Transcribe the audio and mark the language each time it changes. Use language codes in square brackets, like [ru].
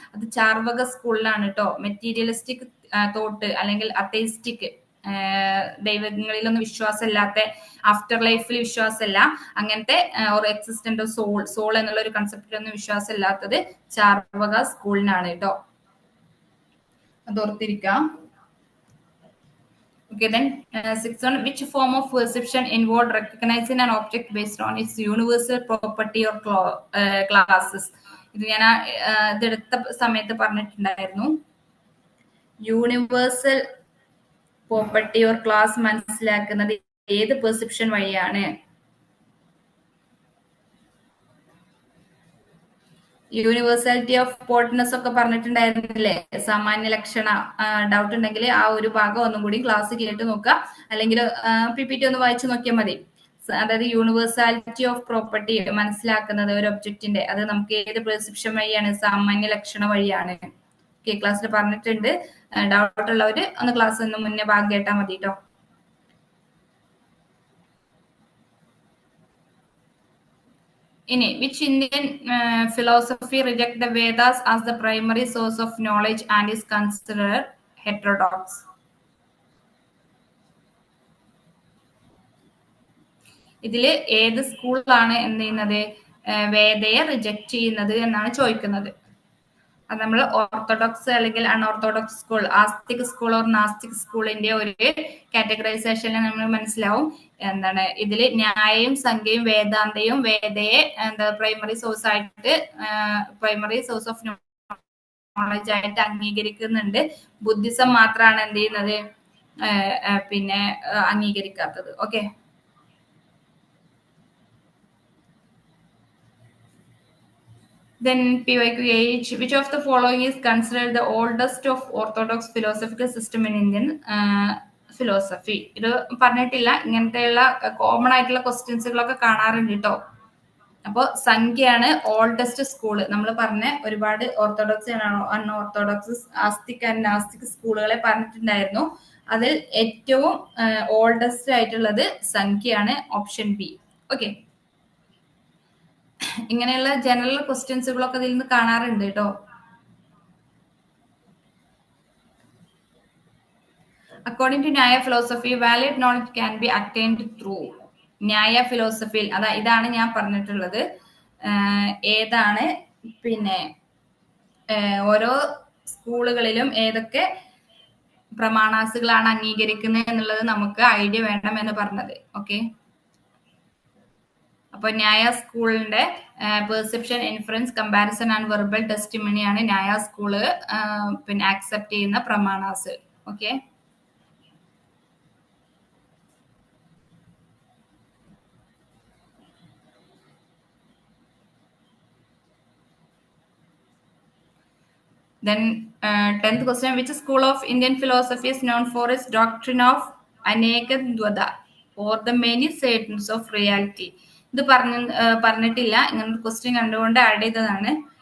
[ml] അത് ചാർവക സ്കൂളിലാണ് കേട്ടോ. മെറ്റീരിയലിസ്റ്റിക് തോട്ട് അല്ലെങ്കിൽ അത്തൈസ്റ്റിക്, ദൈവങ്ങളിലൊന്നും വിശ്വാസമില്ലാത്ത, ആഫ്റ്റർ ലൈഫിൽ വിശ്വാസമില്ല, അങ്ങനത്തെ ഒരു എക്സിസ്റ്റന്റ് സോൾ എന്നുള്ള ഒരു കൺസെപ്റ്റിലൊന്നും വിശ്വാസമില്ലാത്തത് ചാർവക സ്കൂളിനാണ് കേട്ടോ. അത് ഓർത്തിരിക്കാം. [en] Okay, then sixth one, which form of perception involved recognizing an object based on its universal property or classes? [ml] ഇത് ഞാൻ ഇതെടുത്ത സമയത്ത് പറഞ്ഞിട്ടുണ്ടായിരുന്നു. യൂണിവേഴ്സൽ പ്രോപ്പർട്ടി ഓർ ക്ലാസ് മനസ്സിലാക്കുന്നത് ഏത് പെർസെപ്ഷൻ വഴിയാണ്? യൂണിവേഴ്സാലിറ്റി ഓഫ് പോർട്ട്നെസ് ഒക്കെ പറഞ്ഞിട്ടുണ്ടായിരുന്നില്ലേ, സാമാന്യ ലക്ഷണ. ഡൗട്ട് ഉണ്ടെങ്കിൽ ആ ഒരു ഭാഗം ഒന്നും കൂടി ക്ലാസ് കേട്ട് നോക്കുക, അല്ലെങ്കിൽ PPT ഒന്ന് വായിച്ചു നോക്കിയാൽ മതി. അതായത് യൂണിവേഴ്സാലിറ്റി ഓഫ് പ്രോപ്പർട്ടി മനസ്സിലാക്കുന്നത് ഒരു ഒബ്ജക്റ്റിന്റെ, അത് നമുക്ക് ഏത് പെർസെപ്ഷൻ വഴിയാണ്? സാമാന്യ ലക്ഷണ വഴിയാണ്. ഓക്കെ, ക്ലാസ്സിൽ പറഞ്ഞിട്ടുണ്ട്. ഡൗട്ട് ഉള്ളവര് ഒന്ന് ക്ലാസ് ഒന്ന് മുന്നേ ഭാഗം കേട്ടാൽ മതി കേട്ടോ. ഇനി [en] which Indian philosophy reject the Vedas as the primary source of knowledge and is considered heterodox? [ml] ഇതില് ഏത് സ്കൂളാണ് എന്ത് ചെയ്യുന്നത്, വേദയെ റിജക്ട് ചെയ്യുന്നത് എന്നാണ് ചോദിക്കുന്നത്. അത് നമ്മൾ ഓർത്തഡോക്സ് അല്ലെങ്കിൽ അൺഓർത്തഡോക്സ് സ്കൂൾ, ആസ്തിക് സ്കൂൾ ഓർ നാസ്തിക് സ്കൂളിന്റെ ഒരു കാറ്റഗറൈസേഷനിൽ നമ്മൾ മനസ്സിലാവും എന്താണ് ഇതില് ന്യായയും സംഖ്യയും വേദാന്തയും വേദയെ എന്താ പ്രൈമറി സോഴ്സ് ആയിട്ട്, പ്രൈമറി സോഴ്സ് ഓഫ് നോളജ് ആയിട്ട് അംഗീകരിക്കുന്നുണ്ട്. ബുദ്ധിസം മാത്രമാണ് എന്ത് ചെയ്യുന്നത്, പിന്നെ അംഗീകരിക്കാത്തത്. Okay, [en] Then PYQH, which of the following is considered the oldest of orthodox philosophical system in Indian philosophy? [ml] ഇത് പറഞ്ഞിട്ടില്ല, ഇങ്ങനത്തെയുള്ള കോമൺ ആയിട്ടുള്ള ക്വസ്റ്റ്യൻസുകളൊക്കെ കാണാറുണ്ട് കേട്ടോ. അപ്പോൾ സംഖ്യയാണ് ഓൾഡസ്റ്റ് സ്കൂള്. നമ്മൾ പറഞ്ഞ ഒരുപാട് ഓർത്തഡോക്സ് അൺഓർത്തഡോക്സ് ആസ്തിക് ആൻഡ് നാസ്തിക് സ്കൂളുകളെ പറഞ്ഞിട്ടുണ്ടായിരുന്നു. അതിൽ ഏറ്റവും ഓൾഡസ്റ്റ് ആയിട്ടുള്ളത് സംഖ്യയാണ്, ഓപ്ഷൻ ബി. ഓക്കെ, ഇങ്ങനെയുള്ള ജനറൽ ക്വസ്റ്റ്യൻസുകളൊക്കെ ഇതിൽ നിന്ന് കാണാറുണ്ട് കേട്ടോ. [en] According to Nyaya philosophy valid knowledge can be attained through. [ml] ന്യായ ഫിലോസഫിയിൽ ഇതാണ് ഞാൻ പറഞ്ഞിട്ടുള്ളത്. ഏതാണ് പിന്നെ ഓരോ സ്കൂളുകളിലും ഏതൊക്കെ പ്രമാണാസുകളാണ് അംഗീകരിക്കുന്നത് എന്നുള്ളത് നമുക്ക് ഐഡിയ വേണം എന്ന് പറഞ്ഞത്. ഓക്കെ, അപ്പൊ ന്യായ സ്കൂളിന്റെ perception, inference, comparison and verbal ടെസ്റ്റിമണിയാണ് ന്യായ സ്കൂള് പിന്നെ ആക്സെപ്റ്റ് ചെയ്യുന്ന പ്രമാണാസ്. [en] Okay, then 10th question, which school of Indian philosophy is known for its doctrine of anekadvada or the many sidedness of reality? [ml] ഇത് പറഞ്ഞിട്ടില്ല, ഇങ്ങനെ ക്വസ്റ്റ്യൻ കണ്ടുകൊണ്ട് ആഡ് ചെയ്തതാണ്.